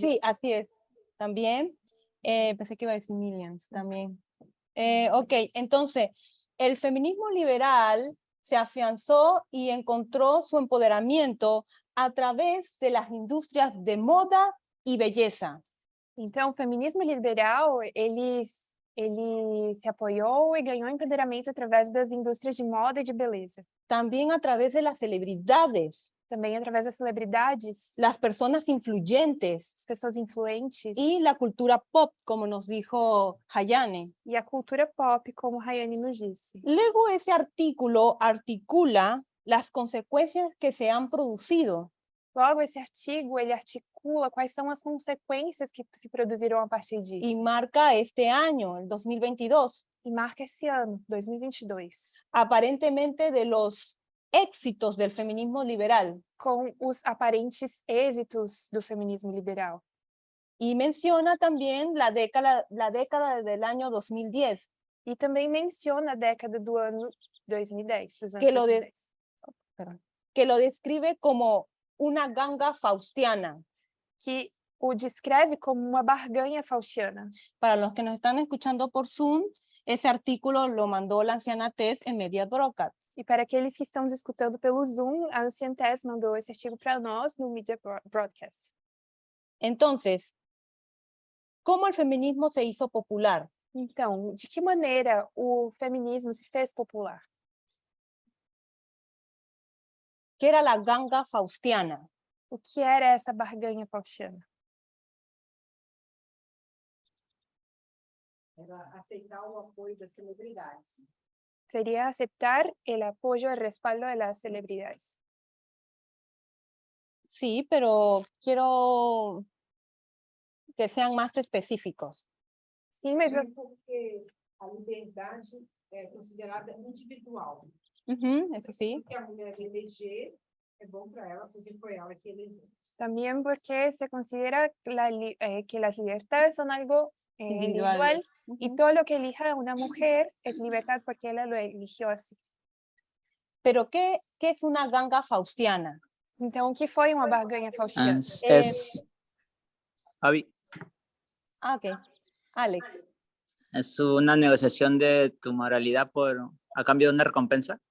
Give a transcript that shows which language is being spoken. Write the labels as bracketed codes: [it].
[es] Sí, así es. También, pensé que iba a decir millions también. Ok, entonces, el feminismo liberal se afianzó y encontró su empoderamiento a través de las industrias de moda y belleza. [pt] Então, o feminismo liberal, ele se apoiou e ganhou empoderamento através das indústrias de moda e de beleza. [es] También a través de las celebridades, [pt] Também através das celebridades, [es] las personas influyentes [pt] as pessoas influentes [es] y la cultura pop, como nos dijo Hayane. [pt] e a cultura pop, como Rayane nos disse. [es] Luego ese artículo articula las consecuencias que se han producido. [pt] Logo, esse artigo, ele articula quais são as consequências que se produziram a partir disso. [es] Y marca este año, el 2022. [pt] E marca esse ano, 2022. [es] Aparentemente de los éxitos del feminismo liberal. [pt] Com os aparentes êxitos do feminismo liberal. [es] Y menciona también la década del año 2010. [pt] E também menciona a década do ano 2010, dos anos [es] Que lo, [pt] 2010. [es] que lo describe como una ganga faustiana. [pt] Que o descreve como uma barganha faustiana. [es] Para los que nos están escuchando por Zoom, ese artículo lo mandó la anciana Tess en Media Broadcast. [pt] E para aqueles que estão nos escutando pelo Zoom, a anciã Tess mandou esse artigo para nós no Media Broadcast. [es] Entonces, ¿cómo el feminismo se hizo popular? [pt] Então, de que maneira o feminismo se fez popular? [es] ¿Qué era la ganga faustiana? [pt] O que era essa barganha faustiana? Era aceitar o apoio das celebridades. [es] Sería aceptar el apoyo y el respaldo de las celebridades. Sí, pero quiero que sean más específicos. [pt] Sim, mas Porque a liberdade é considerada individual. [es] Eso sí. [pt] Porque a mulher eleger é bom para ela, porque foi ela que elegeu. [es] también porque se considera que las libertades son algo individual y todo lo que elija una mujer es libertad porque ella lo eligió así. Pero ¿qué es una ganga faustiana? [pt] Então, o que foi uma barganha faustiana? [es] Javi, Ok. Alex. es una negociación de tu moralidad a cambio de una recompensa.